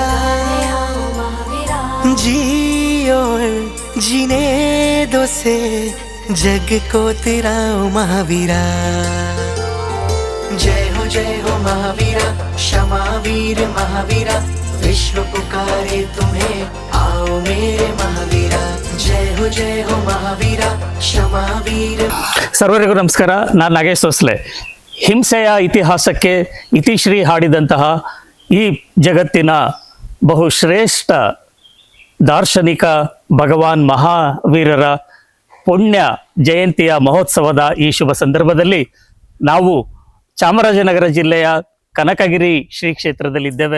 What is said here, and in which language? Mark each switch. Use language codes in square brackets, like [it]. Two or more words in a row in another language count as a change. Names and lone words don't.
[hi] जियो जीने दो से जग को तेरा महावीरा. जय हो महावीरा, क्षमा वीर महावीरा. विश्व पुकारे तुम्हें, आओ मेरे महावीरा. जय हो महावीरा, क्षमा वीर. [kn] ಸರ್ವರಿಗೂ ನಮಸ್ಕಾರ. ನಾನು ನಾಗೇಶ್ ಸೋಸ್ಲೆ. ಹಿಂಸೆಯ ಇತಿಹಾಸಕ್ಕೆ ಇತಿಶ್ರೀ ಹಾಡಿದಂತಹ ಈ ಜಗತ್ತಿನ ಬಹುಶ್ರೇಷ್ಠ ದಾರ್ಶನಿಕ ಭಗವಾನ್ ಮಹಾವೀರರ ಪುಣ್ಯ ಜಯಂತಿಯ ಮಹೋತ್ಸವದ ಈ ಶುಭ ಸಂದರ್ಭದಲ್ಲಿ ನಾವು ಚಾಮರಾಜನಗರ ಜಿಲ್ಲೆಯ ಕನಕಗಿರಿ ಶ್ರೀ ಕ್ಷೇತ್ರದಲ್ಲಿದ್ದೇವೆ.